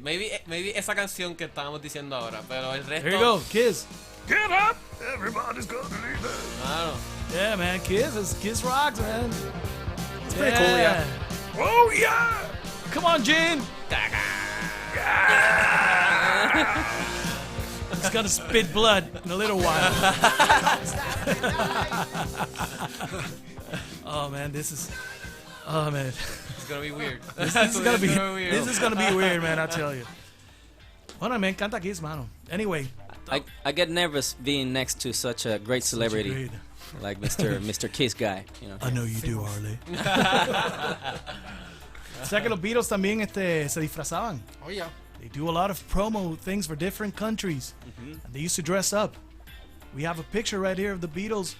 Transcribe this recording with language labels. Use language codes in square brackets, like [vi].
[en] Maybe [es] esa canción que estábamos diciendo ahora, pero el resto. [en] Here you go, Kiss. Get up! Everybody's gonna leave it. [es] Mano. [en] Yeah, man, Kiss rocks, man. It's pretty cool, yeah. Oh, yeah! Come on, Gene. He's gonna spit blood in a little while. Oh man, this is. Oh man, It's gonna be weird. this is gonna be. weird. This is gonna be weird, man. I tell you. [es] Bueno, me encanta Kiss, mano. [en] Anyway, I get nervous being next to such a great celebrity great. like Mr. Kiss guy, you know. I know you do, Harley. [es] O sea que los Beatles también se disfrazaban. [en] Oh, yeah. They do a lot of promo things for different countries. And they used to dress up. We have a picture right here of the Beatles